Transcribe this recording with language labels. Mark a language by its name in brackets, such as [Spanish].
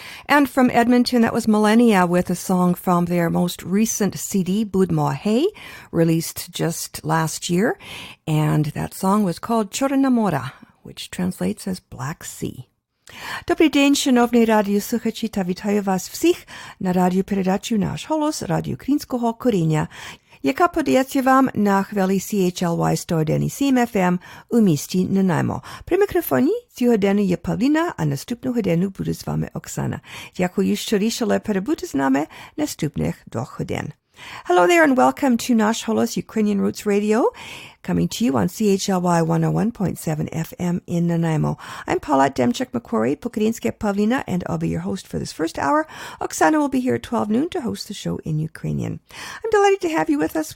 [English] And from Edmonton, that was Millennia with a song from their most recent CD, Budma Hey, released just last year. And that song was called Чорна мора, which translates as Black Sea. [Ukrainian] Добрий день, шановні радіослухачі, та вітаю вас всіх на радіопередачу Nash Holos, радіо українського коріння, яка подається вам на хвилі CHLY 101.7 FM у місті Nanaimo. При мікрофоні цю годину є Павліна, а наступну годину буде з вами Оксана. Дякую, що рішили перебути з нами наступних 2 годин. [English] Hello there and welcome to Nash Holos Ukrainian Roots Radio, coming to you on CHLY 101.7 FM in Nanaimo. I'm Paulette Demchuk-McQuarrie, Pukrinske Pavlina, and I'll be your host for this first hour. Oksana will be here at 12 noon to host the show in Ukrainian. I'm delighted to have you with us.